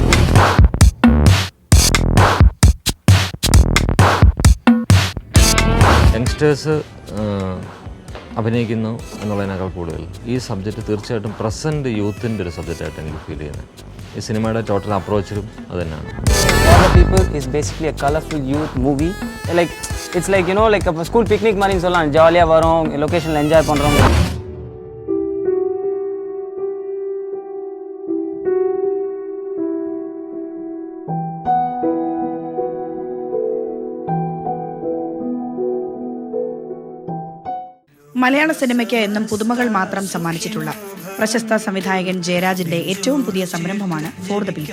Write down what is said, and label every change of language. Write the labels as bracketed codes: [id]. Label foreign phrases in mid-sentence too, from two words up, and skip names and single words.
[ml] യങ്സ്റ്റേഴ്സ് അഭിനയിക്കുന്നു എന്നുള്ളതിനേക്കാൾ കൂടുതൽ ഈ സബ്ജക്റ്റ് തീർച്ചയായിട്ടും പ്രസൻറ്റ് യൂത്തിൻ്റെ ഒരു സബ്ജക്റ്റായിട്ട് എനിക്ക് ഫീൽ ചെയ്യുന്നത്. ഈ സിനിമയുടെ ടോട്ടൽ അപ്രോച്ചിലും അത് തന്നെയാണ്. [en] People is basically a colorful youth movie. Like it's like like a school picnic [ta] மாதிரி சொல்லலாம். ஜாலியாக வரோம், லொக்கேஷனில் என்ஜாய் பண்ணுறோம். [ml] മലയാള സിനിമയ്ക്ക് എന്നും പുതുമകൾ മാത്രം സമ്മാനിച്ചിട്ടുള്ള പ്രശസ്ത സംവിധായകൻ ജയരാജിന്റെ ഏറ്റവും പുതിയ സംരംഭമാണ് ഫോർ ദ പീപ്പിൾ.